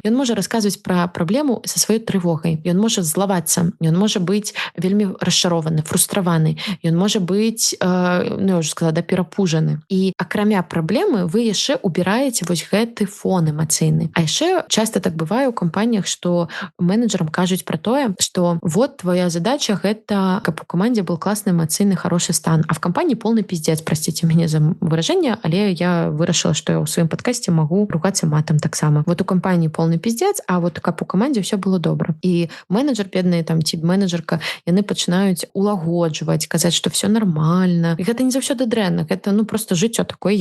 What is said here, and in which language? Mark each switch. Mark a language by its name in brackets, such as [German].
[Belarusian] Ён можа расказваць пра праблему са сваёй трывогай. Ён можа злавацца, ён можа быць вельмі расчарованы, фрустраваны, ён можа быць, я ўжо сказала, перапужаны. І акрамя праблемы вы яшчэ убіраеце вось гэты фон эмацыйны. А яшчэ часта так бывае ў кампаніях, што менеджерам кажуць пра тое, што [Russian] вот твоя задача [Belarusian] гэта, каб у камандзе был класны эмацыйны хороший стан. [Russian] А в компании полный пиздец, простите меня за выражение, [Belarusian] але я вырашила, [Russian] что я в своем подкасте могу ругаться матом так само. Вот у компании полный пиздец, а вот как у команде все было добра. И менеджер, бедный там [Belarusian] тип-менеджерка, яны пачынаюць улагоджваць, казаць, [Russian] что все нормально. [Belarusian] И гэта не заўсёды дрэнна, гэта просто жыццё такое.